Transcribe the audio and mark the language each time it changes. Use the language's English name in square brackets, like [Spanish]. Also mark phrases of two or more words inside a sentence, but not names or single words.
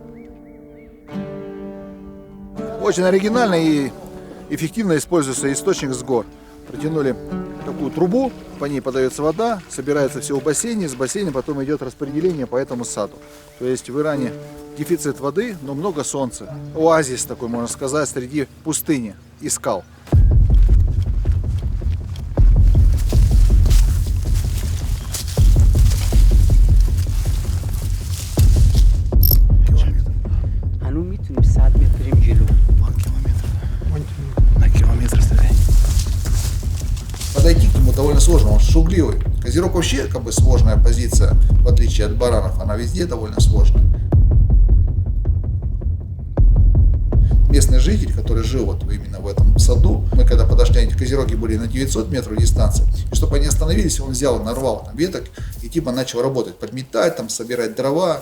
[Russian] Очень оригинально и эффективно используется источник с гор. Протянули такую трубу, по ней подается вода, собирается все в бассейне, с бассейна потом идет распределение по этому саду. То есть в Иране дефицит воды, но много солнца. Оазис такой, можно сказать, среди пустыни и скал. [Persian] هنوز میتونیم 100 متر بریم جلو. [Russian] На километр стреляй. Подойти к нему довольно сложно, он шугливый. Козерог вообще как бы сложная позиция, в отличие от баранов, она везде довольно сложная. Местный житель, который жил вот именно в этом саду, мы когда подошли, эти козероги были на 900 метров дистанции, и чтобы они остановились, он взял, нарвал там веток и типа начал работать, подметать, там, собирать дрова.